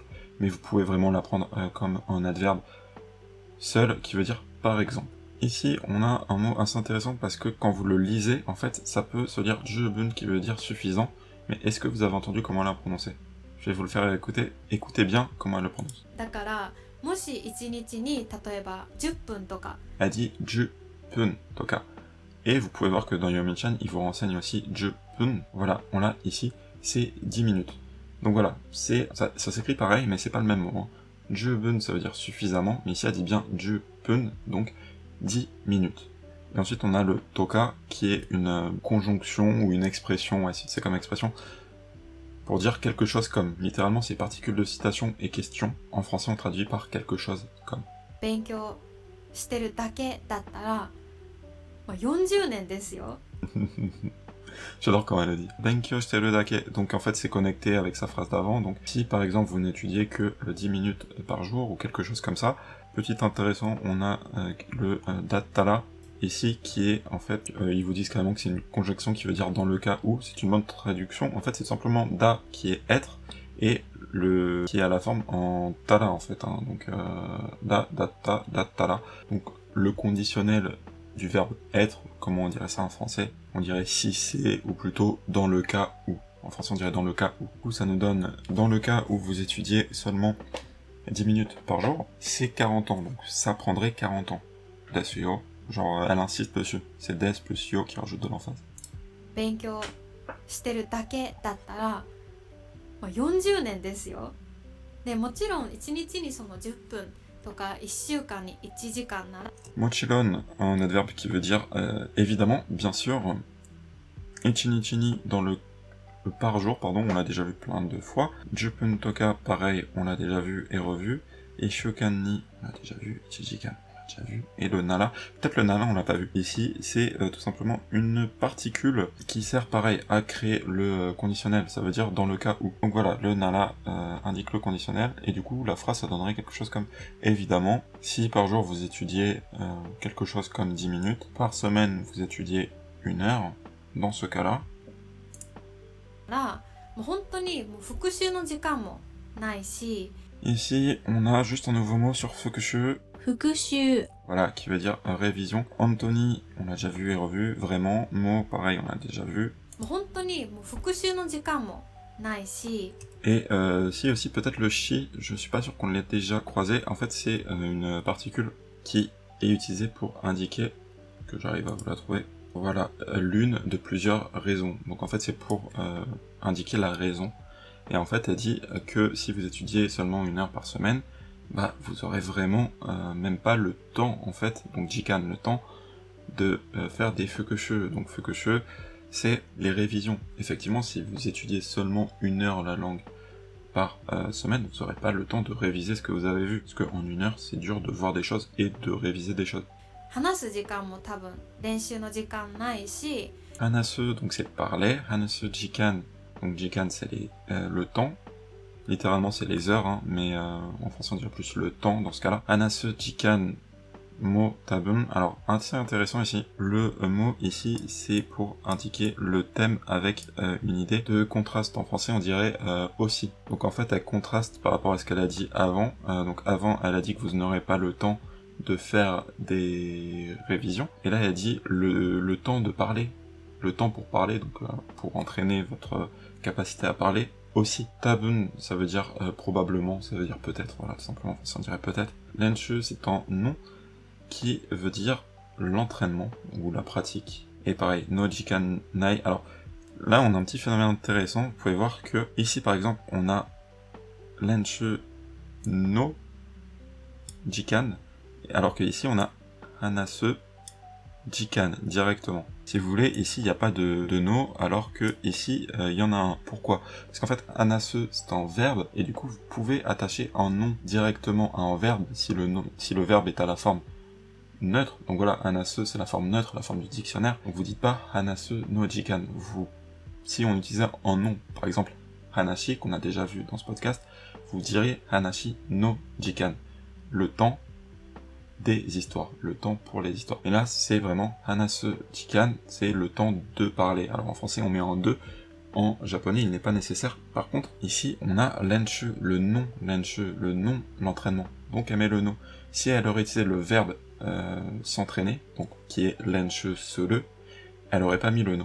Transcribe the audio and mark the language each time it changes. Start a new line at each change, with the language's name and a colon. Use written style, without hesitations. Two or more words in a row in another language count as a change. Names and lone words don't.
French: Mais vous pouvez vraiment l'apprendre comme un adverbe seul, qui veut dire par exemple. Ici, on a un mot assez intéressant parce que quand vous le lisez, en fait, ça peut se lire jubun, qui veut dire suffisant. Mais est-ce que vous avez entendu comment elle a prononcé? Je vais vous le faire écouter. Écoutez bien comment elle le prononce.
Japanese: だからもし1日に例えば10分とか
French: Elle dit
Japanese: 10分とか.
French: Et vous pouvez voir que dans Yomi-chan, il vous renseigne aussi jupun. Voilà, on l'a ici, c'est 10 minutes. Donc voilà, ça s'écrit pareil, mais c'est pas le même mot. Hein. Jubun, ça veut dire suffisamment, mais ici elle dit bien jupun, donc 10 minutes. Et ensuite on a le toka, qui est une conjonction ou une expression, ouais, c'est comme expression, pour dire quelque chose comme. Littéralement, c'est particules de citation et question. En français, on traduit par quelque chose comme.
Japanese: 勉強してるだけだったら、まあ、40年ですよ。
French: J'adore comment elle le dit.
Japanese: 勉強してるだけ.
French: Donc en fait, c'est connecté avec sa phrase d'avant. Donc si par exemple vous n'étudiez que 10 minutes par jour ou quelque chose comme ça, petit intéressant, on a le dattara ici qui est en fait, ils vous disent carrément que c'est une conjonction qui veut dire dans le cas où. C'est une bonne traduction. En fait, c'est simplement da qui est être et le qui est à la forme en tara en fait. Hein. Donc
Japanese: だ、だった、だったら.
French: Donc le conditionnel du verbe être, comment on dirait ça en français? On dirait si c'est, ou plutôt dans le cas où. En français on dirait dans le cas où. Du coup ça nous donne, dans le cas où vous étudiez seulement 10 minutes par jour, c'est 40 ans, donc ça prendrait 40 ans.
Japanese: ですよ,
French: genre elle insiste dessus. C'est des plus yo qui rajoute de l'emphase.
Japanese: 勉強してるだけだったら、まあ、40年ですよ。でもちろん1日にその10分とか1週間に1時間なら
French: Mochiron, un adverbe qui veut dire évidemment, bien sûr.
Japanese: 1日に
French: dans le par jour, pardon, on l'a déjà vu plein de fois.
Japanese: 10分とか,
French: pareil, on l'a déjà vu et revu. Et
Japanese: 週間に,
French: on l'a déjà vu. Ichijikan, on l'a déjà vu. Et le nara, peut-être le nara, on l'a pas vu. Ici, c'est tout simplement une particule qui sert pareil à créer le conditionnel. Ça veut dire dans le cas où. Donc voilà, le nara indique le conditionnel. Et du coup, la phrase, ça donnerait quelque chose comme évidemment. Si par jour vous étudiez quelque chose comme 10 minutes, par semaine vous étudiez 1 heure, dans ce cas-là,
Japanese: もう本当にもう復習の時間もないし
French: ici, on a juste un nouveau mot sur fukushu, 復習 voilà, qui veut dire révision. Anthony, on l'a déjà vu et revu, vraiment. Mot, pareil, on l'a déjà vu.
Japanese: もう本当にもう復習の時間もないし
French: Et si aussi peut-être le shi, je suis pas sûr qu'on l'ait déjà croisé. En fait, c'est une particule qui est utilisée pour indiquer, que j'arrive à vous la trouver, voilà, l'une de plusieurs raisons. Donc en fait, c'est pour indiquer la raison. Et en fait, elle dit que si vous étudiez seulement 1 heure par semaine, bah vous aurez vraiment même pas le temps, en fait, donc jikan, le temps de faire des fukushu. Donc fukushu, c'est les révisions. Effectivement, si vous étudiez seulement 1 heure la langue par semaine, vous n'aurez pas le temps de réviser ce que vous avez vu. Parce qu'en 1 heure, c'est dur de voir des choses et de réviser des choses.
Japanese: 話す時間も多分練習の時間ないし
French: Hanasu, donc c'est parler.
Japanese: 話す時間,
French: Donc jikan c'est le temps. Littéralement c'est les heures, hein, mais en français on dirait plus le temps dans ce cas-là.
Japanese: 話す時間も多分.
French: Alors assez intéressant ici. Le mot ici c'est pour indiquer le thème avec une idée de contraste. En français on dirait aussi. Donc en fait elle contraste par rapport à ce qu'elle a dit avant. Donc avant elle a dit que vous n'aurez pas le temps de faire des révisions. Et là elle dit le temps de parler. Le temps pour parler, donc pour entraîner votre capacité à parler. Aussi, tabun, ça veut dire probablement, ça veut dire peut-être, voilà, tout simplement, ça en dirait peut-être. Lenshu, c'est un nom qui veut dire l'entraînement ou la pratique. Et pareil,
Japanese: の時間ない.
French: Alors là, on a un petit phénomène intéressant. Vous pouvez voir que ici, par exemple, on a
Japanese: 練習の時間,
French: alors que ici, on a
Japanese: 話す時間
French: directement. Si vous voulez, ici il n'y a pas de no, alors que ici il y en a un. Pourquoi? Parce qu'en fait, hanasu c'est un verbe, et du coup vous pouvez attacher un nom directement à un verbe si le verbe est à la forme neutre. Donc voilà, hanasu c'est la forme neutre, la forme du dictionnaire. Donc vous dites pas
Japanese: 話すの時間.
French: Si on utilisait un nom, par exemple hanashi qu'on a déjà vu dans ce podcast, vous diriez
Japanese: 話の時間.
French: Le temps des histoires, le temps pour les histoires. Et là, c'est vraiment
Japanese: 話す時間,
French: c'est le temps de parler. Alors en français, on met en deux. En japonais, il n'est pas nécessaire. Par contre, ici, on a lenshu, le nom lenshu, le nom, l'entraînement. Donc elle met le no. Si elle aurait utilisé le verbe s'entraîner, donc qui est
Japanese: 練習する,
French: elle aurait pas mis le no.